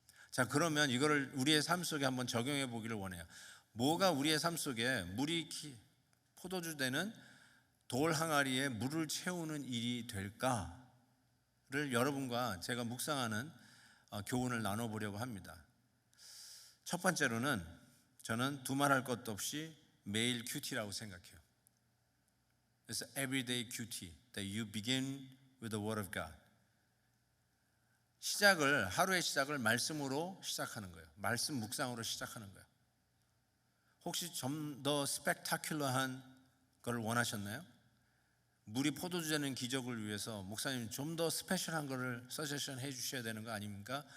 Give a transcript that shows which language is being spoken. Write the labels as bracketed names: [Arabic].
[Korean] 자, 그러면 이거를 우리의 삶 속에 한번 적용해 보기를 원해요. 뭐가 우리의 삶 속에 물이 포도주 되는 돌 항아리에 물을 채우는 일이 될까를 여러분과 제가 묵상하는 교훈을 나눠보려고 합니다. 첫 번째로는 저는 두말할 것도 없이 매일 큐티라고 생각해요. 그래서 [English] everyday 큐티, that you begin with the word of God. [Korean] 하루의 시작을 말씀으로 시작하는 거예요. 말씀 묵상으로 시작하는 거예요. 혹시 좀 더 스펙타큘러한 걸 원하셨나요? 물이 포도주 되는 기적을 위해서 목사님 좀 더 스페셜한 거를 서제션 해 주셔야 되는 거 아닙니까?